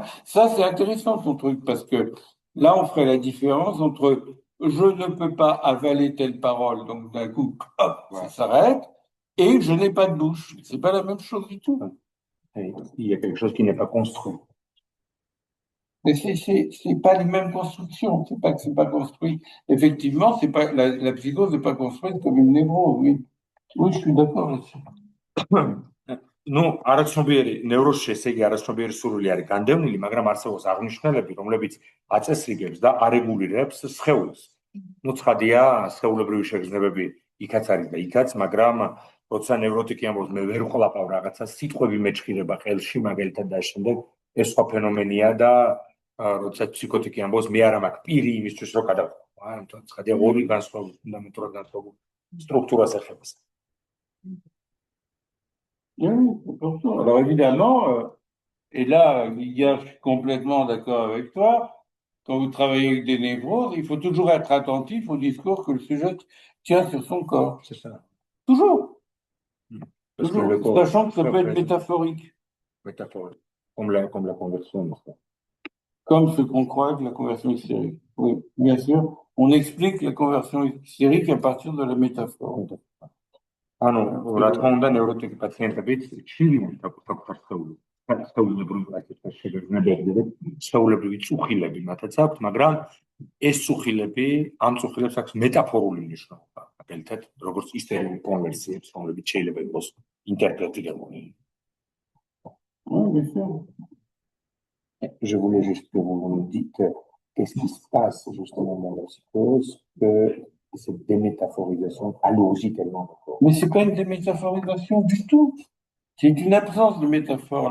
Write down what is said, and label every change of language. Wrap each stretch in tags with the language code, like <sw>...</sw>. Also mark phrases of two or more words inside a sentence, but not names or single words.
<fr>Ça, c'est intéressant ton truc, parce que là, on ferait la différence entre je ne peux pas avaler telle parole, donc d'un coup, hop, ça s'arrête, et je n'ai pas de bouche. C'est pas la même chose du tout. il y a quelque chose qui n'est pas construit. Mais c'est pas les mêmes constructions. C'est pas que c'est pas construit. Effectivement, c'est pas la psychose n'est pas construite comme une névrose. Oui, oui, je suis d'accord là-dessus.</fr> <ka>ნუ არაცნობიერი ნევროზში ესე იგი არაცნობიერი სურვილი არის განდევნილი, მაგრამ არსებობს აღნიშნულები, რომლებიც აწესრიგებს და არეგულირებს სხეულს. ნუ ცხადია, სხეულებრივი შეგრძნებები იქაც არის და იქაც, მაგრამ როცა ნევროტიკი ამბობს, მე ვერ ვყლაპავ რაღაცა, სიტყვები მეჩხირება ხელში, მაგალითად და შემდეგ ეს სხვა ფენომენია და როცა ფსიქოტიკი ამბობს, მე არ მაქვს პირი იმისთვის, რომ გადავყო. ამიტომ ცხადია, ორი განსხვავებული ფუნდამენტურად განსხვავებული სტრუქტურას ეხება.</ka> <fr>Oui, c'est important. Alors évidemment, et là, Guilla, je suis complètement d'accord avec toi, quand vous travaillez avec des névroses, il faut toujours être attentif au discours que le sujet tient sur son corps. C'est ça. Toujours. Parce que Toujours. le corps, Sachant que ça peut être métaphorique. Métaphorique. Comme la conversion. Comme ce qu'on croit que la conversion hystérique. Oui, bien sûr. On explique la conversion hystérique à partir de la métaphore.</fr> <ka>ანუ რა თქმა უნდა ნევროტიკი პაციენტებით შირივით საკუთარ სხეულებრივ ასეთ შეგრძნებები და სხეულებრივი წუხილები მათაც აქვთ, მაგრამ ეს წუხილები ამ წუხილებს აქვს მეტაფორული მნიშვნელობა. მაგალითად, როგორც ისტერიული კონვერსიებს, რომლებიც შეიძლება იყოს ინტერპრეტირებული.</ka> <fr>Oui, bien sûr. Je voulais juste que vous me dites qu'est-ce qui se passe justement dans la psychose, que cette démétaphorisation alourdit tellement. Mais c'est pas une démétaphorisation du tout. C'est une absence de métaphore.</fr>